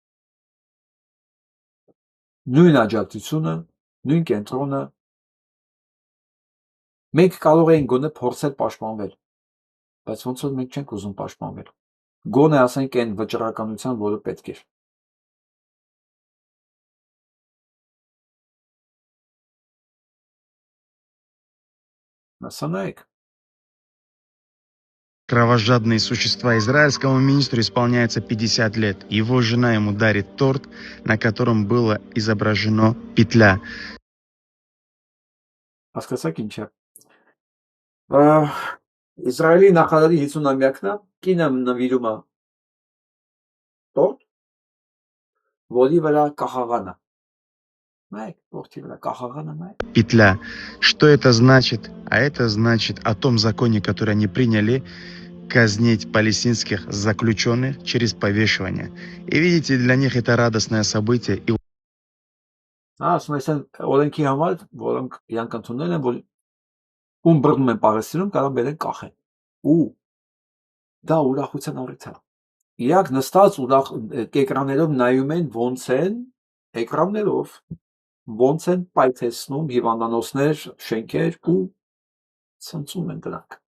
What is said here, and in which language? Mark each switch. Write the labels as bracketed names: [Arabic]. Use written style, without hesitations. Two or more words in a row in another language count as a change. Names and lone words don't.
[Armenian] Նույն աջակցությունը, նույն կենտրոնը։ Մենք կարող ենք գոնե փորձել պաշտպանվել, բայց ոնց որ մենք չենք ուզում պաշտպանվել։ Գոնե ասենք այն վճռականության, որը պետք է։ Насанայք։ [Russian] Кровожадные существа. Израильскому министру исполняется 50 лет. Его жена ему дарит торт, на котором было изображено петля. [Armenian] Հասկացաք ինչ է։ Իսրայելի նախարարի 50-ամյակն է, կինը նվիրում է տորտ, որի վրա կախաղան է։ Նայեք, որդի վրա կախաղանը նայեք։ [Russian] Петля. Что это значит? А это значит о том законе, который они приняли, казнить палестинских заключенных через повешивание. И видите, для них это радостное событие. И... [Armenian] Ասում են օրենքի համար, որոնք իրանք ընդունել են, որ ում բռնում են Պաղեստինում, կարող բերեն կախեն։ Ու դա ուրախության առիթ է։ Իրանք նստած էկրաններով նայում են ոնց են էկրաններով ոնց են պայթեցնում հիվանդանոցներ, շենքեր ու ցնցում են դրանք։